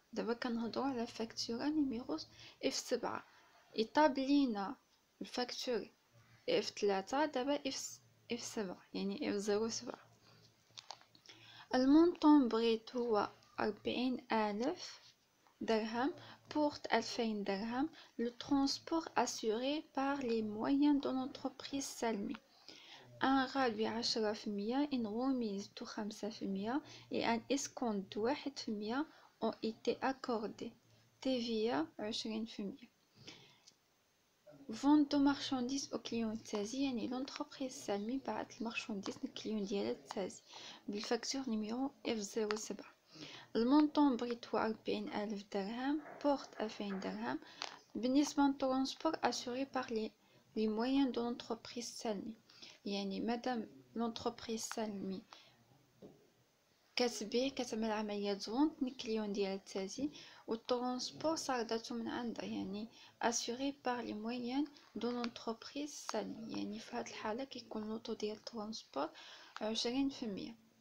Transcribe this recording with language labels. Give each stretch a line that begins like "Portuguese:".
Arabic: دابا كنهضروا على الفاكتوره نيميرو F7، ايطابلينا الفاكتور F3 دابا F7 يعني F07. المونطون بريت هو 40000 درهم، porte 2000 درهم.
French: Le transport assuré par les moyens de l'entreprise Salmi. Un rabais 10%, une remise de 5% et un escompte de 1% ont été accordés. TVA 20%. Vente de marchandises au client
Arabic: تازي، يعني
French: l'entreprise Salmi
Arabic: بعت المارشانديز للكليون ديالها تازي بالفاكتور نيميرو F07. المونطون بريت هو 40000 درهم، بورت 2000 درهم. بالنسبة للترونسبور
French: assuré par les moyens de l'entreprise Salmi،
Arabic: يعني مادام لونتربريز سالمي كتبيع كتعمل عمليات زونط الكليون ديالها تازي، والترونسبور صارداتو من عندها، يعني assuré par les moyens de l'entreprise Salmi، يعني في هاد الحالة كيكون لوطو ديال الترونسبور 20%.